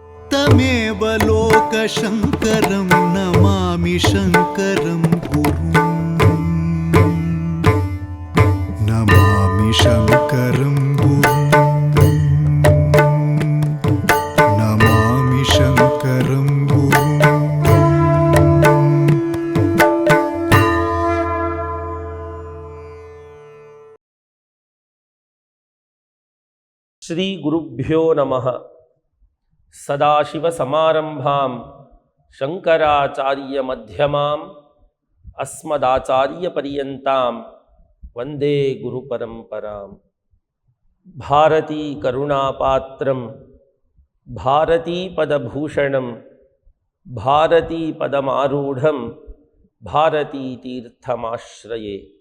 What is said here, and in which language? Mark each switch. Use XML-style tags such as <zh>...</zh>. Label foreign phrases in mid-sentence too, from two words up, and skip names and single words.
<sa>तमेव लोकशङ्करं नमामि शङ्करं गुरुं नमामि शङ्करं गुरुं नमामि शङ्करं गुरुं। ಶ್ರೀ ಗುರುಭ್ಯೋ ನಮಃ. ಸದಾಶಿವಸಮಾರಂಭಾಂ ಶಂಕರಾಚಾರ್ಯಮಧ್ಯಮಾಂ ಅಸ್ಮದಾಚಾರ್ಯಪರ್ಯಂತಾಂ ವಂದೇ ಗುರುಪರಂಪರಾಂ. ಭಾರತೀ ಕರುಣಾಪಾತ್ರಂ ಭಾರತೀಪದಭೂಷಣಂ ಭಾರತೀಪದಮಾರೂಢಂ ಭಾರತೀತೀರ್ಥಮಾಶ್ರಯೇ.</sa>